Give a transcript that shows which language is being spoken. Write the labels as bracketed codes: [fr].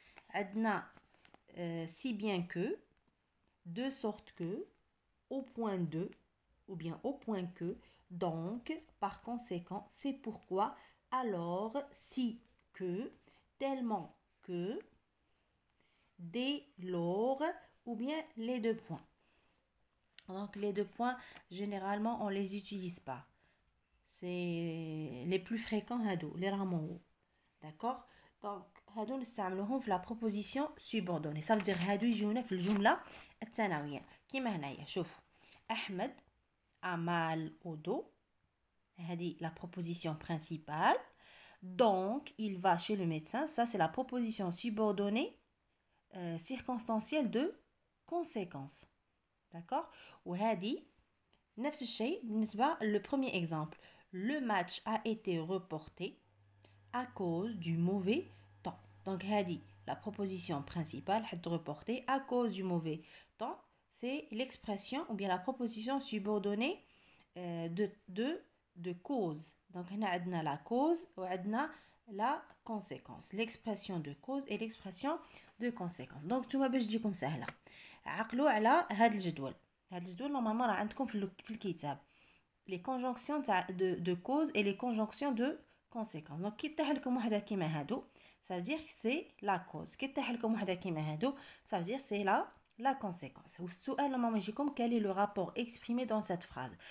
[ar] عندنا [fr] si bien que, de sorte que, au point de, ou bien au point que, donc, par conséquent, c'est pourquoi, alors, si que, tellement que, dès lors, ou bien les deux points. Donc les deux points, généralement, on les utilise pas. C'est les plus fréquents les rameaux. D'accord? Donc [ar] هادو نستعملوهم في [fr] la proposition subordonnée. Ça veut dire [ar] هادو يجونا في الجملة الثانوية. كيما هنايا شوفوا أحمد [fr] a mal au dos. [ar] هذه [fr] la proposition principale. Donc il va chez le médecin. Ça c'est la proposition subordonnée circonstancielle de conséquence. D'accord? [ar] وهذه نفس الشيء بالنسبة [fr] le premier exemple. Le match a été reporté à cause du mauvais temps. Donc [ar] هذه [fr] la proposition principale [ar] حد [fr] reporté à cause du mauvais temps. C'est l'expression ou bien la proposition subordonnée de cause. Donc [ar] هنا عندنا [fr] la cause [ar] وعندنا [fr] la conséquence. L'expression de cause et l'expression de conséquence. Donc [ar] نتوما باش تجيكم سهلة عقلوا على هذا الجدول. هذا الجدول نورمالمون راه عندكم في الكتاب. [fr] Les conjonctions de cause et les conjonctions de conséquence. Donc [ar] كي طيح لكم وحده كيما هادو [fr] ça veut dire que c'est la cause. [ar] كي طيح لكم وحده كيما هادو [fr] ça veut dire c'est la conséquence. [ar] والسؤال نورمالمون يجيكم [fr] quel est le rapport exprimé dans cette phrase.